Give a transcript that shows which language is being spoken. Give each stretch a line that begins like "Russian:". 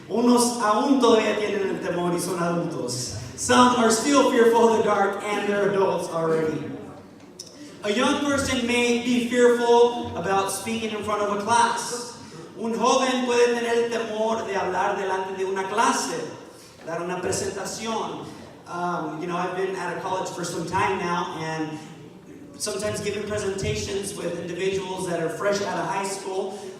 Spanish: Unos aún todavía tienen el temor y son adultos.
English: Some are still fearful of the dark and they're adults already. A young person may be fearful about speaking in front of a class.
Spanish: Un joven puede tener el temor de hablar delante de una clase, dar una presentación.
English: I've been at a college for some time now, and sometimes giving presentations with individuals that are fresh out of high school.